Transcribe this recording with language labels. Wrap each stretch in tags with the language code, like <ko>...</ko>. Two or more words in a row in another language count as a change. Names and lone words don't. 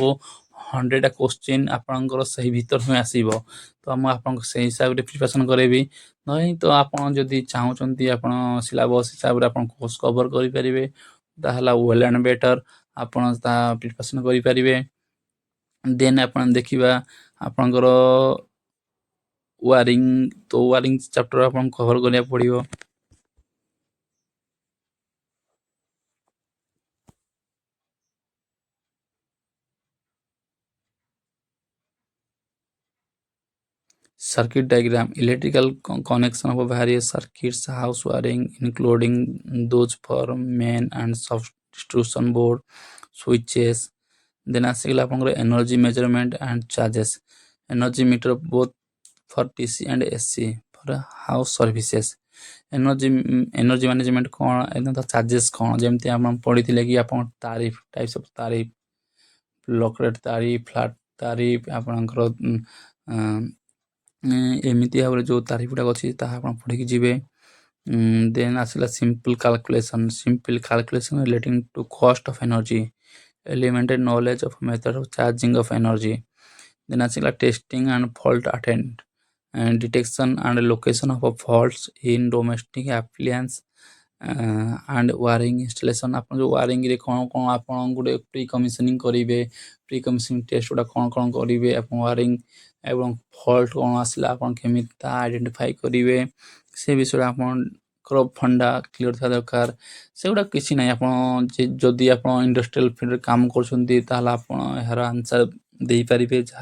<or>100ଟା କୋଶ୍ଚିନ୍ ଆପଣଙ୍କର ସେହି ଭିତରୁ ହିଁ ଆସିବ ତ ମୁଁ ଆପଣଙ୍କୁ ସେଇ ହିସାବରେ ପ୍ରିପାରେସନ୍ କରାଇବି ନାହିଁ ତ ଆପଣ ଯଦି ଚାହୁଁଛନ୍ତି ଆପଣ ସିଲାବସ୍ ହିସାବରେ ଆପଣ</or> <en>course cover</en> <or>କରିପାରିବେ ତାହେଲେ</or> <en>well and better</en> <or>ଆପଣ ତାହା ପ୍ରିପାରେସନ୍ କରିପାରିବେ ଦେନ୍ ଆପଣ ଦେଖିବା ଆପଣଙ୍କର ୱାରିଂ ତ ୱାରିଂ ଚାପ୍ଟର ଆପଣଙ୍କୁ କଭର କରିବାକୁ ପଡ଼ିବ</or> <en>circuit diagram electrical connection of various circuits house wiring including those for main and substitution board switches then</en> <or>ଆସିଗଲା ଆପଣଙ୍କର</or> <en>energy measurement and charges energy meter both for DC and AC for house services energy management</en> <or>କ'ଣ ଏବଂ ତା</or> <en>charges</en> <or>କ'ଣ ଯେମିତି ଆପଣ ପଢ଼ିଥିଲେ କି ଆପଣ ତାରିଫ</or> <en>types of ତାରିଫ block rate ତାରିଫ flat</en> <or>ତାରିଫ ଆପଣଙ୍କର ଏମିତି ଭାବରେ ଯେଉଁ ତାରିଫ ଗୁଡ଼ାକ ଅଛି ତାହା ଆପଣ ପଢ଼ିକି ଯିବେ ଦେନ୍ ଆସିଲା</or> <en>simple calculation relating to cost of energy elementary knowledge of method of charging of energy then ଆସିଲା testing and fault attend and detection and location of faults in domestic appliance and wiring installation</en> <or>ଆପଣ ଯେଉଁ ୱାରିଂରେ କ'ଣ କ'ଣ ଆପଣ ଗୋଟେ</or> <en>pre commissioning</en> <or>କରିବେ</or> <en>pre commissioning test</en> <or>ଗୁଡ଼ା କ'ଣ କରିବେ ଆପଣ ୱାରିଂ ଏବଂ ଫଲ୍ଟ କ'ଣ ଆସିଲା ଆପଣ କେମିତି ତା ଆଇଡେଣ୍ଟିଫାଇ କରିବେ ସେ ବିଷୟରେ ଆପଣଙ୍କର ଫଣ୍ଡା କ୍ଲିୟର ଥିବା ଦରକାର ସେଗୁଡ଼ା କିଛି ନାହିଁ ଆପଣ ଯଦି ଆପଣ ଇଣ୍ଡଷ୍ଟ୍ରିଆଲ ଫିଲ୍ଡରେ କାମ କରୁଛନ୍ତି ତାହେଲେ ଆପଣ ଏହାର ଆନ୍ସର ଦେଇପାରିବେ ଯାହା</or>